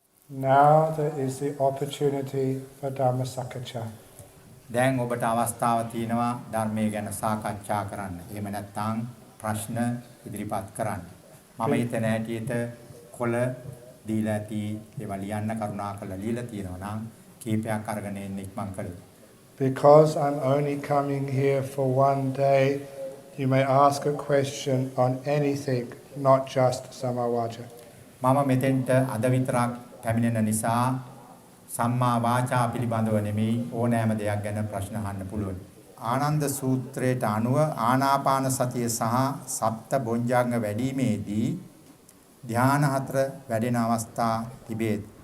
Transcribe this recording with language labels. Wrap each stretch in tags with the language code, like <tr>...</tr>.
<en>Now there is the opportunity for Dhamma Sakacha.</en> <si>දැන් ඔබට අවස්ථාව තියෙනවා ධර්මයේ ගැන සාකච්ඡා කරන්න. එහෙම නැත්නම් ප්‍රශ්න ඉදිරිපත් කරන්න. මම හිතන හැටියට කොළ දීලා ඇති ඒවා ලියන්න කරුණාකරලා ලියලා තියෙනවා නම් කීපයක් අරගෙන එන්න ඉක්මන් කළේ.</si> <en>Because I'm only coming here for one day, you may ask a question on anything, not just samma wacha.</en> <si>මම මෙතෙන්ට අද විතරක් පැමිණෙන නිසා සම්මා වාචා පිළිබඳව නෙමෙයි ඕනෑම දෙයක් ගැන ප්‍රශ්න අහන්න පුළුවන්. ආනන්ද සූත්‍රයට අනුව ආනාපාන සතිය සහ සප්ත බොජ්ජංග වැඩිීමේදී ධ්‍යාන හතර වැඩෙන අවස්ථා තිබේ.</si>